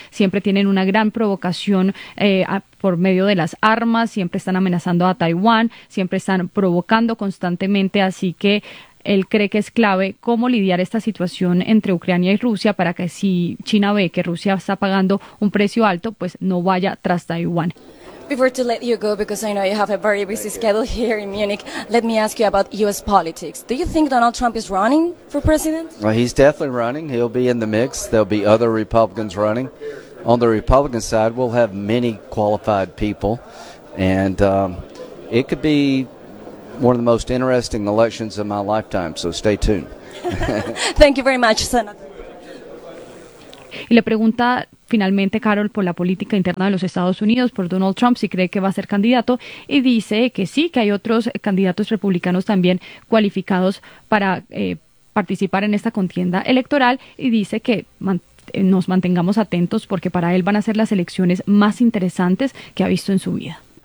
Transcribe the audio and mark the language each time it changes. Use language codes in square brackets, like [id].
[es] Siempre tienen una gran provocación por medio de las armas, siempre están amenazando a Taiwán, siempre están provocando constantemente, así que él cree que es clave cómo lidiar esta situación entre Ucrania y Rusia para que, si China ve que Rusia está pagando un precio alto, pues no vaya tras Taiwán. [en] Before to let you go, because I know you have a very busy schedule here in Munich, let me ask you about U.S. politics. Do you think Donald Trump is running for president? Well, he's definitely running. He'll be in the mix. There'll be other Republicans running. On the Republican side, we'll have many qualified people, and it could be one of the most interesting elections of my lifetime, so stay tuned. Thank you very much, Senator. [es] Y le pregunta finalmente, Carol, por la política interna de los Estados Unidos, por Donald Trump, si cree que va a ser candidato, y dice que sí, que hay otros candidatos republicanos también cualificados para participar en esta contienda electoral, y dice que nos mantengamos atentos porque para él van a ser las elecciones más interesantes que ha visto en su vida.